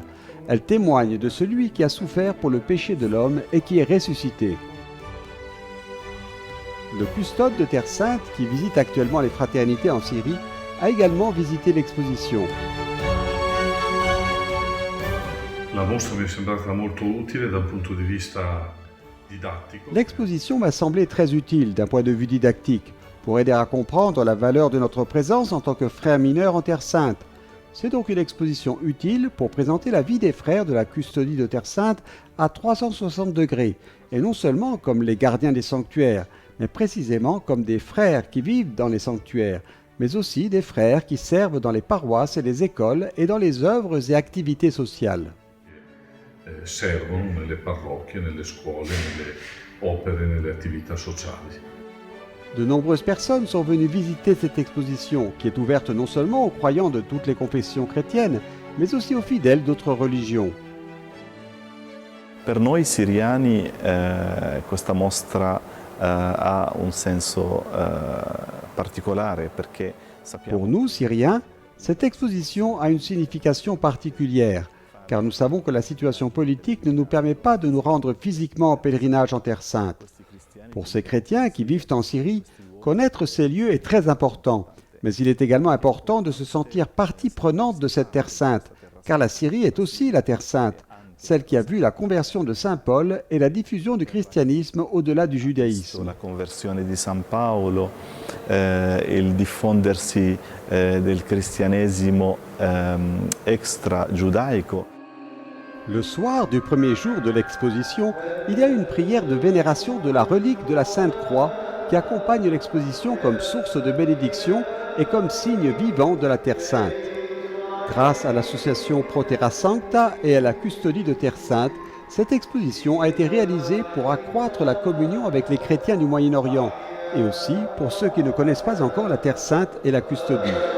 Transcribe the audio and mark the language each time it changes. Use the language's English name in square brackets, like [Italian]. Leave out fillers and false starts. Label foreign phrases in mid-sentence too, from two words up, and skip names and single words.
[French] Elle témoigne de celui qui a souffert pour le péché de l'homme et qui est ressuscité. Le custode de Terre Sainte, qui visite actuellement les fraternités en Syrie, a également visité l'exposition. [Italian] La mostra mi è sembrata molto utile dal punto di vista didattico. [French] L'exposition m'a semblé très utile d'un point de vue didactique, pour aider à comprendre la valeur de notre présence en tant que frères mineurs en Terre Sainte. C'est donc une exposition utile pour présenter la vie des frères de la custodie de Terre Sainte à 360 degrés, et non seulement comme les gardiens des sanctuaires, mais précisément comme des frères qui vivent dans les sanctuaires, mais aussi des frères qui servent dans les paroisses et les écoles et dans les œuvres et activités sociales. [Italian] Servono nelle parrocchie, nelle scuole, nelle opere, nelle attività sociali. [French] De nombreuses personnes sont venues visiter cette exposition qui est ouverte non seulement aux croyants de toutes les confessions chrétiennes, mais aussi aux fidèles d'autres religions. [Italian] Per noi siriani questa mostra ha un senso particolare perché sappiamo. [French] Pour nous, Syriens, cette exposition a une signification particulière, car nous savons que la situation politique ne nous permet pas de nous rendre physiquement en pèlerinage en Terre Sainte. Pour ces chrétiens qui vivent en Syrie, connaître ces lieux est très important, mais il est également important de se sentir partie prenante de cette Terre Sainte, car la Syrie est aussi la Terre Sainte, celle qui a vu la conversion de Saint Paul et la diffusion du christianisme au-delà du judaïsme. [Italian] La conversione di San Paolo, il diffondersi del cristianesimo extra-giudaico. [French] Le soir du premier jour de l'exposition, il y a une prière de vénération de la relique de la Sainte Croix qui accompagne l'exposition comme source de bénédiction et comme signe vivant de la Terre Sainte. Grâce à l'association Pro Terra Sancta et à la custodie de Terre Sainte, cette exposition a été réalisée pour accroître la communion avec les chrétiens du Moyen-Orient et aussi pour ceux qui ne connaissent pas encore la Terre Sainte et la custodie.